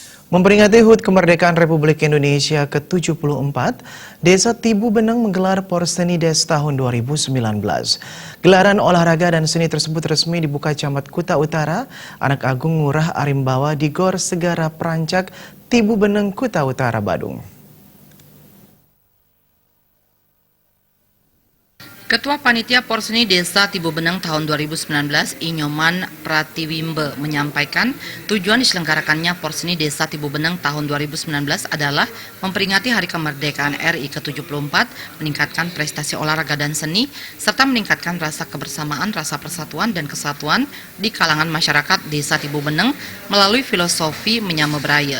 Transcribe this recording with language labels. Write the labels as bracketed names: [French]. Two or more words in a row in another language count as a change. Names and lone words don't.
[Indonesian] Memperingati HUT Kemerdekaan Republik Indonesia ke-74, Desa Tibu Beneng menggelar Porsenides tahun 2019. Gelaran olahraga dan seni tersebut resmi dibuka Camat Kuta Utara, Anak Agung Ngurah Arimbawa di Gor Segara Prancak, Tibu Beneng, Kuta Utara, Badung. Ketua Panitia Porseni Desa Tibu Beneng tahun 2019, Inyoman Pratiwimbe, menyampaikan tujuan diselenggarakannya Porseni Desa Tibu Beneng tahun 2019 adalah memperingati Hari Kemerdekaan RI ke-74, meningkatkan prestasi olahraga dan seni, serta meningkatkan rasa kebersamaan, rasa persatuan dan kesatuan di kalangan masyarakat Desa Tibu Beneng melalui filosofi menyamebraya.